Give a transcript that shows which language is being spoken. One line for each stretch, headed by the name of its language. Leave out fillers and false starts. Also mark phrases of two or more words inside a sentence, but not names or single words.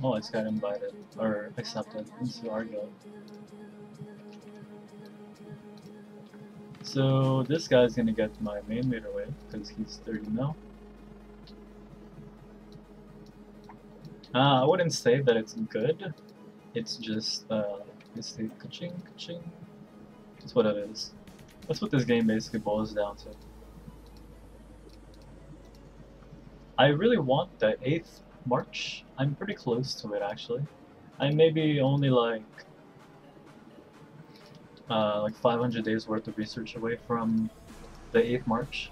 English: Oh, I just got invited or accepted into our guild. So this guy's gonna get my main leader wave because he's 30 mil. I wouldn't say that it's good. It's just it's the ka-ching, ka-ching. That's what it is. That's what this game basically boils down to. I really want the 8th March. I'm pretty close to it actually. I may be only like 500 days worth of research away from the 8th March.